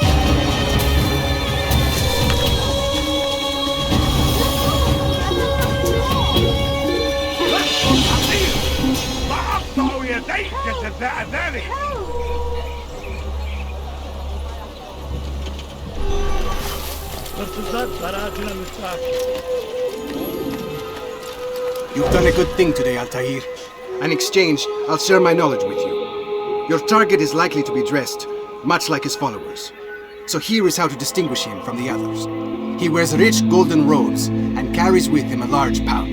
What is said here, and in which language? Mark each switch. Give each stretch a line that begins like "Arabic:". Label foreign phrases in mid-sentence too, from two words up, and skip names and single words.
Arabic: سأقطع يديك جزاء ذلك.
Turkish: Hırsızlar barajına müstahak.
English: You've done a good thing today, Altaïr. In exchange, I'll share my knowledge with you. Your target is likely to be dressed, much like his followers. So here is how to distinguish him from the others. He wears rich golden robes and carries with him a large pouch.